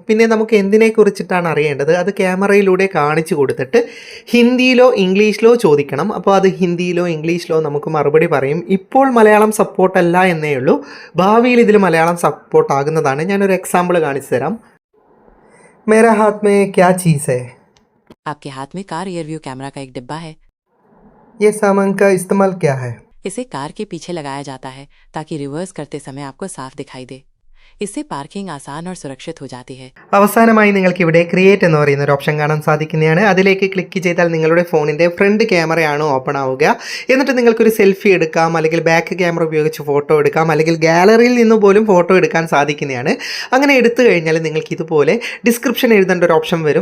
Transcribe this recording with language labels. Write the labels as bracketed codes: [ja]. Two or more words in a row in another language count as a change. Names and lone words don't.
[ml] പിന്നെ നമുക്ക് എന്തിനെക്കുറിച്ചിട്ടാണ് അറിയേണ്ടത് അത് ക്യാമറയിലൂടെ കാണിച്ചു കൊടുത്തിട്ട് ഹിന്ദിയിലോ ഇംഗ്ലീഷിലോ ചോദിക്കണം. അപ്പോൾ അത് ഹിന്ദിയിലോ ഇംഗ്ലീഷിലോ നമുക്ക് മറുപടി പറയും. ഇപ്പോൾ മലയാളം സപ്പോർട്ടല്ല എന്നേ ഉള്ളൂ. ഭാവിയിൽ ഇതിൽ മലയാളം സപ്പോർട്ട് ആകുന്നതാണ്. ഞാനൊരു എക്സാമ്പിൾ കാണിച്ചു തരാം. [hi] मेरा हाथ में क्या चीज़ है? आपके हाथ में [en] car rearview camera [hi] का एक डिब्बा है। ये सामान का इस्तेमाल क्या है? इसे कार के पीछे लगाया जाता है ताकि रिवर्स करते समय आपको साफ दिखाई दे। इससे पार्किंग आसान और सुरक्षित हो जाती है. [ml] അവസാനമായി നിങ്ങൾക്ക് ഇവിടെ ക്രിയേറ്റ് എന്ന് പറയുന്ന ഒരു ഓപ്ഷൻ കാണാൻ സാധിക്കുന്നതാണ്. അതിലേക്ക് ക്ലിക്ക് ചെയ്താൽ നിങ്ങളുടെ ഫോണിൻ്റെ [en] front cameraയാണ് [ml] ഓപ്പൺ ആവുക. എന്നിട്ട് നിങ്ങൾക്കൊരു സെൽഫി എടുക്കാം, അല്ലെങ്കിൽ [en] back camera [ml] ഉപയോഗിച്ച് ഫോട്ടോ എടുക്കാം, അല്ലെങ്കിൽ ഗാലറിയിൽ നിന്ന് പോലും ഫോട്ടോ എടുക്കാൻ സാധിക്കുന്നതാണ്. അങ്ങനെ എടുത്തു കഴിഞ്ഞാൽ നിങ്ങൾക്ക് ഇതുപോലെ ഡിസ്ക്രിപ്ഷൻ എഴുതേണ്ട ഒരു ഓപ്ഷൻ വരും.